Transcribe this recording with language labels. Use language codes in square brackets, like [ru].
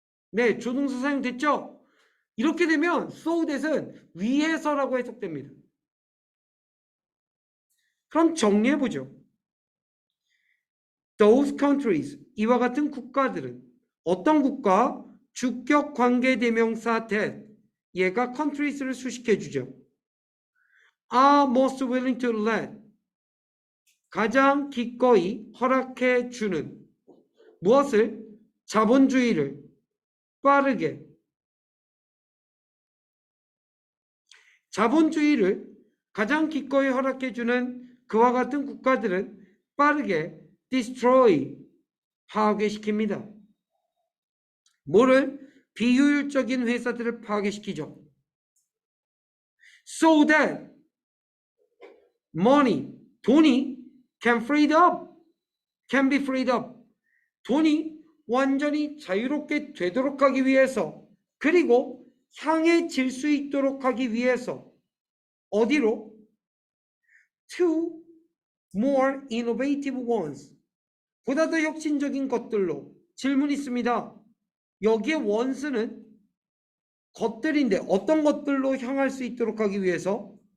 [ko] 네, 조동사 사용됐죠? 이렇게 되면 so that은 위해서라고 해석됩니다. 그럼 정리해보죠. [en] Those countries, [ko] 이와 같은 국가들은 어떤 국가? 주격 관계대명사 that, 얘가 countries를 수식해주죠. [en] are most willing to let, [ko] 가장 기꺼이 허락해주는 무엇을? 자본주의를 자본주의를 가장 기꺼이 허락해주는 그와 같은 국가들은 빠르게 destroy, 파괴시킵니다. 뭐를? 비효율적인 회사들을 파괴시키죠. [en] So that money, [ko] 돈이 [en] can be freed up. [ko] 돈이 완전히 자유롭게 되도록 하기 위해서, 그리고 향해질 수 있도록 하기 위해서 어디로? [en] To more innovative ones. [ko] 보다 더 혁신적인 것들로. 질문 있습니다. 여기에 ones는 것들인데 어떤 것들로 향할 수 있도록 하기 위해서?